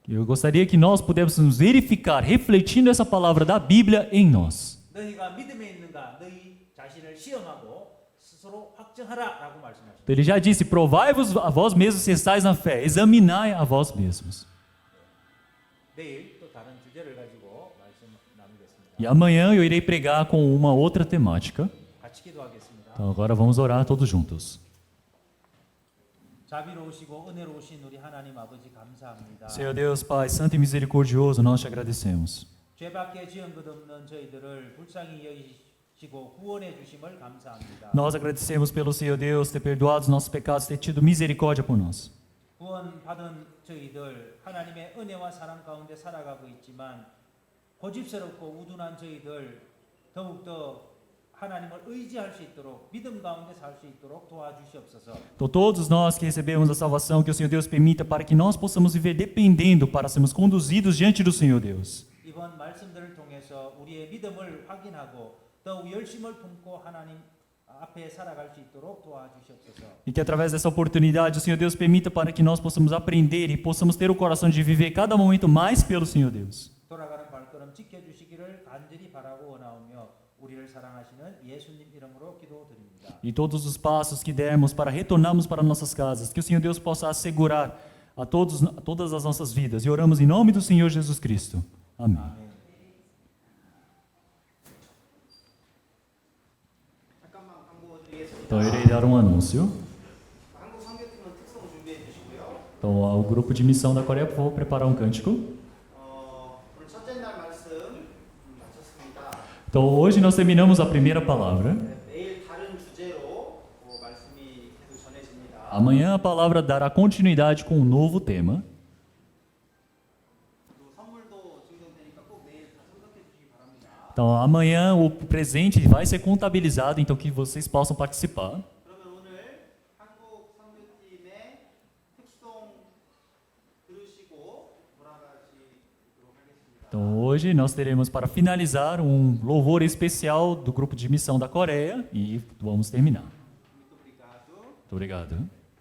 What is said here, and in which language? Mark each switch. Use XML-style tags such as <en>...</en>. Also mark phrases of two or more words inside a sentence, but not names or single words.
<pt>Eu gostaria que nós pudéssemos verificar, refletindo essa palavra da Bíblia em nós.</pt> <ko>너희가 믿음에 있는가 너희 자신을 시험하고 스스로 확증하라라고 말씀하십니다.</ko> <pt>Então, ele já disse: provai-vos a vós mesmos se estáis na fé, examinai a vós mesmos.</pt> <ko>내일 또 다른 주제를 가지고 말씀 나누겠습니다.</ko> <pt>E amanhã eu irei pregar com uma outra temática.</pt> <ko>같이 기도하겠습니다.</ko> <pt>Então agora vamos orar todos juntos.</pt> <ko>자비로우시고 은혜로우신 우리 하나님 아버지 감사합니다.</ko> <pt>Senhor Deus, Pai Santo e Misericordioso, nós te agradecemos.</pt> <ko>죄밖에 지은 것 없는 저희들을 불쌍히 여기시고 구원해 주심을 감사합니다.</ko> <pt>Nós agradecemos pelo Senhor Deus ter perdoado os nossos pecados, ter tido misericórdia por nós.</pt> <ko>구원받은 저희들 하나님의 은혜와 사랑 가운데 살아가고 있지만 고집스럽고 우둔한 저희들 더욱더 하나님을 의지할 수 있도록 믿음 가운데 살 수 있도록 도와주시옵소서.</ko> <pt>Então todos nós que recebemos a salvação, que o Senhor Deus permita para que nós possamos viver dependendo, para sermos conduzidos diante do Senhor Deus.</pt> <ko>이번 말씀들을 통해서 우리의 믿음을 확인하고 더욱 열심을 품고 하나님 앞에 살아갈 수 있도록 도와주시옵소서.</ko> <pt>E que através dessa oportunidade o Senhor Deus permita para que nós possamos aprender e possamos ter o coração de viver cada momento mais pelo Senhor Deus.</pt> <ko>돌아가는 발걸음 지켜주시기를 간절히 바라고 원하오며 우리를 사랑하시는 예수님 이름으로 기도드립니다.</ko> <pt>E todos os passos que dermos para retornarmos para nossas casas, que o Senhor Deus possa assegurar a todas as nossas vidas. E oramos em nome do Senhor Jesus Cristo. Amém.</pt> <ko>아멘. 잠깐만 광고 드리겠습니다.</ko> <pt>Então eu irei dar um anúncio.</pt> <ko>한국 선교팀은 특송 준비해 주시고요.</ko> <pt>Então o grupo de missão da Coreia, por favor, preparar um cântico.</pt> <ko>오늘 첫째 날 말씀 마쳤습니다.</ko> <pt>Então hoje nós terminamos a primeira palavra.</pt> <ko>내일 다른 주제로 말씀이 계속 전해집니다.</ko> <pt>Amanhã a palavra dará continuidade com um novo tema.</pt> <ko>또 선물도 증정되니까 꼭 내일 다 참석해 주시기 바랍니다.</ko> <pt>Então amanhã o presente vai ser contabilizado, então que vocês possam participar.</pt> <ko>그러면 오늘 한국 선교팀의 특송 들으시고 돌아가시도록 하겠습니다.</ko> <pt>Então hoje nós teremos para finalizar um louvor especial do grupo de missão da Coreia e vamos terminar. Muito obrigado. Muito obrigado.</pt>